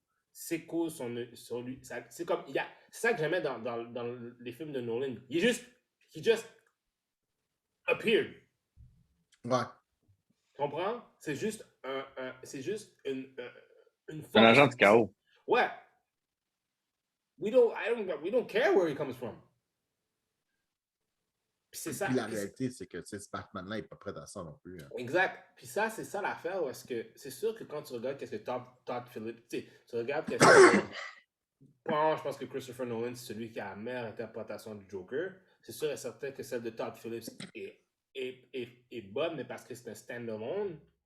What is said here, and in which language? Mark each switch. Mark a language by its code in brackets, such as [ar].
[fr] Ses causes sont sur lui. C'est comme, c'est ça que j'aimais dans les films de Nolan. [en] He just appeared. [fr] Ouais. Tu comprends? C'est juste c'est juste une C'est un force. agent du chaos. Ouais. [en] We don't care where he comes from. [fr] Puis c'est ça. Puis la réalité, c'est que ce Batman-là n'est pas prêt à ça non plus. Hein. Exact. Puis ça, c'est ça l'affaire. Parce que c'est sûr que quand tu regardes qu'est-ce que Todd Phillips, tu regardes qu'est-ce que. Je pense que Christopher Nolan, c'est celui qui a la meilleure interprétation du Joker. C'est sûr et certain que celle de Todd Phillips est bonne, mais parce que c'est un stand-alone.